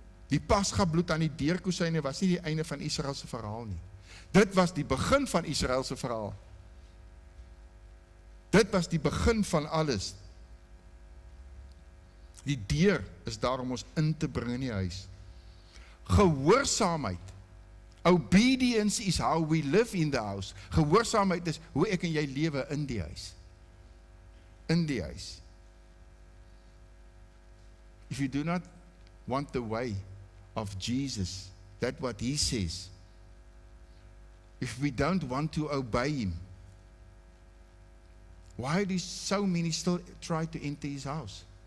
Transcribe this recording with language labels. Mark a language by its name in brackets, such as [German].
[Afrikaans] Die Pasga bloed aan die deurkosyne was nie die einde van Israel se verhaal nie. Dit was die begin van Israel se verhaal. Dit was die begin van alles. Die deur is daar om ons in te bring in die huis. Gehoorsaamheid. [English] Obedience is how we live in the house. [Afrikaans] Gehoorsaamheid is hoe ek en jy lewe in die huis. In die huis. [English] If you do not want the way of Jesus, that's what he says. If we don't want to obey him, why do so many still try to enter his house?